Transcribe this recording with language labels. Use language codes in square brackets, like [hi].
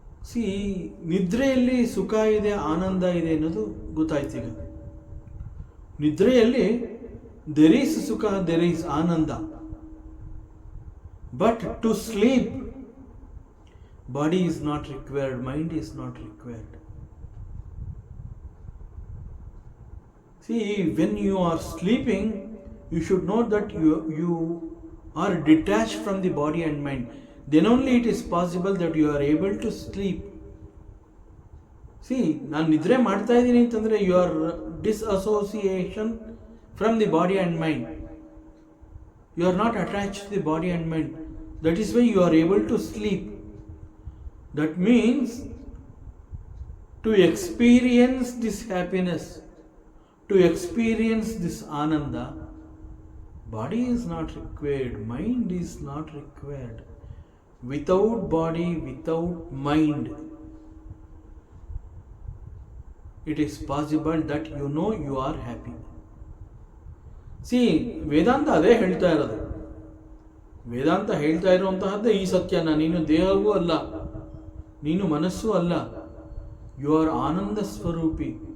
[kn] C, ನಿದ್ರೆಯಲ್ಲಿ ಸುಖ ಇದೆ, ಆನಂದ ಇದೆ ಅನ್ನೋದು ಗೊತ್ತಾಯ್ತು. ಈಗ ನಿದ್ರೆಯಲ್ಲಿ [en] There is ಸುಖ, there is ಆನಂದ. But to sleep, body is not required, mind is not required. See, when you are sleeping, you should know that you are detached from the body and mind. Then only it is possible that you are able to sleep. See, [kn] ನಾನು ನಿದ್ರೆ ಮಾಡ್ತಾ ಇದ್ದೀನಿ ಅಂತಂದರೆ [en] you are disassociation from the body and mind. You are not attached to the body and mind. That is why you are able to sleep. That means to experience this happiness, to experience this ananda, body is not required, mind is not required. Without body, without mind, it is possible that you know you are happy. [kn] See, ವೇದಾಂತ ಅದೇ ಹೇಳ್ತಾ ಇರೋದು. ವೇದಾಂತ ಹೇಳ್ತಾ ಇರುವಂತಹದ್ದೇ ಈ ಸತ್ಯನ. ನೀನು ದೇಹವೂ ಅಲ್ಲ, ನೀನು ಮನಸ್ಸೂ ಅಲ್ಲ, [en] you are [kn] Ananda ಸ್ವರೂಪಿ.